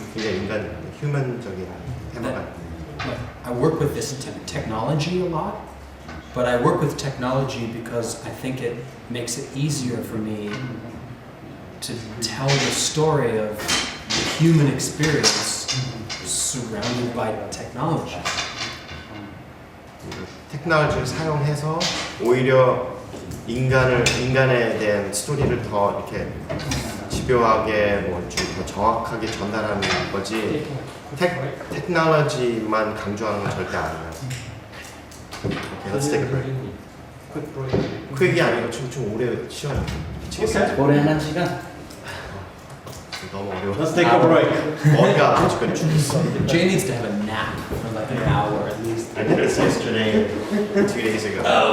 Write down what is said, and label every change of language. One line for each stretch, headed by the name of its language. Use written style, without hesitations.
Korean: 굉장히 휴먼적인 테마가.
English: I work with this technology a lot, but I work with technology because I think it makes it easier for me to tell the story of the human experience surrounded by technology.
Korean: 테크놀로지를 사용해서 오히려 인간에 대한 스토리를 더 이렇게 집요하게 뭐 좀 더 정확하게 전달하는 거지 테크놀로지만 강조하는 건 절대 아니에요.
English: Okay, let's take a break.
Korean: 퀵이 아니고 좀 오래 쉬어요. 미치겠어요. 올해 한 시간. 너무 어려워.
English: Let's take a break.
Korean: 머리가 아주 그냥 죽었어.
English: Jay needs to have a nap for like an hour at least. I did this yesterday, 2 days ago.